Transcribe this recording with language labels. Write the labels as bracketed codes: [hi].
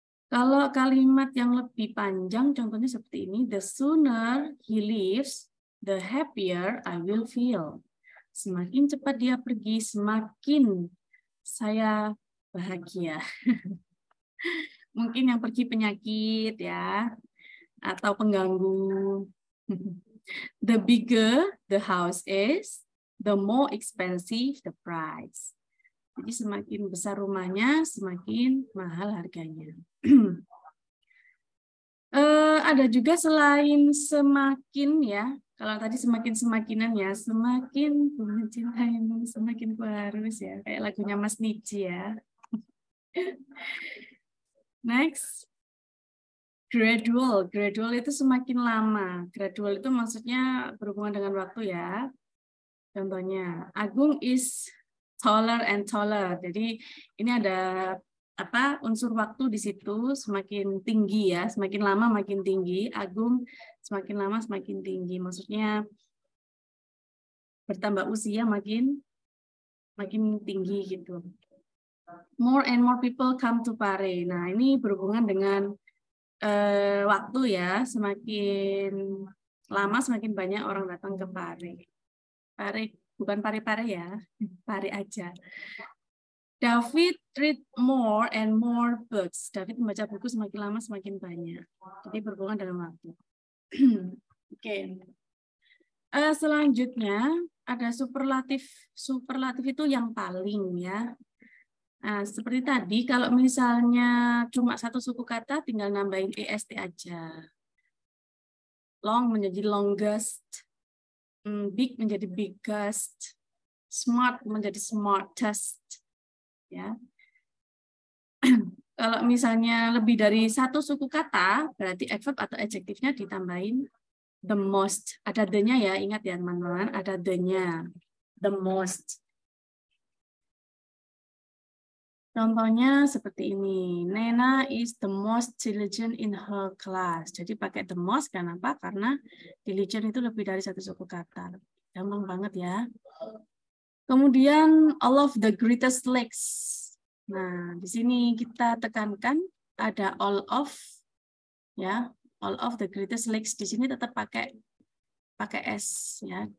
[id] Kalau kalimat yang lebih panjang, contohnya seperti ini. [en] The sooner he leaves, the happier I will feel. [id] Semakin cepat dia pergi, semakin saya bahagia. Mungkin yang pergi penyakit ya, atau pengganggu. [en] The bigger the house is, the more expensive the price. [id] Jadi semakin besar rumahnya, semakin mahal harganya. Ada juga selain semakin ya, kalau tadi semakin-semakinan ya, semakin ku mencintaimu, semakin ku harus ya, kayak lagunya Mas Niji ya. Next. Gradual itu semakin lama. Gradual itu maksudnya berhubungan dengan waktu ya. [en] Contohnya, Agung is taller and taller. [id] Jadi ini ada apa unsur waktu di situ, semakin tinggi ya, semakin lama makin tinggi. Agung semakin lama semakin tinggi. Maksudnya bertambah usia makin tinggi gitu. [en] More and more people come to Pare. [id] Nah, ini berhubungan dengan waktu ya, semakin lama semakin banyak orang datang ke Pare. Pare bukan pare-pare ya, pare aja. [en] David read more and more books. [id] David membaca buku semakin lama semakin banyak. Jadi berhubungan dalam waktu. Oke. Selanjutnya ada superlatif. Superlatif itu yang paling ya. Nah, seperti tadi, kalau misalnya cuma satu suku kata, tinggal nambahin est aja. Long menjadi longest, big menjadi biggest, smart menjadi smartest. Ya. Kalau misalnya lebih dari satu suku kata, berarti adverb atau adjektifnya ditambahin the most. Ada the-nya ya, ingat ya teman-teman, ada the-nya. The most. Contohnya seperti ini. [en] Nena is the most diligent in her class. [id] Jadi pakai the most, kenapa? Karena diligent itu lebih dari satu suku kata. Gampang banget ya. Kemudian [en] all of the greatest lakes. [id] Nah, di sini kita tekankan ada all of, ya, [en] all of the greatest lakes. [id] Di sini tetap pakai s, ya.